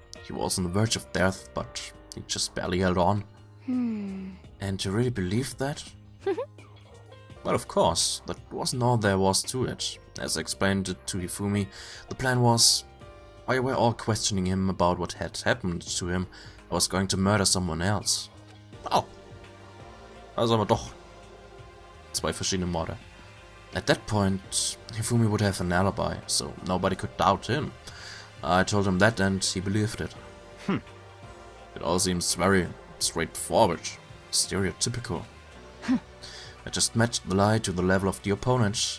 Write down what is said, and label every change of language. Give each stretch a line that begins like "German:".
English: He was on the verge of death, but he just barely held on. And you really believed that? Well, of course, that wasn't all there was to it. As I explained it to Hifumi, the plan was, while we were all questioning him about what had happened to him, I was going to murder someone else. Oh.
German: Also aber doch 2 verschiedene Morde.
English: At that point, Hifumi would have an alibi, so nobody could doubt him. I told him that and he believed it. It all seems very straightforward, stereotypical. I just matched the lie to the level of the opponent.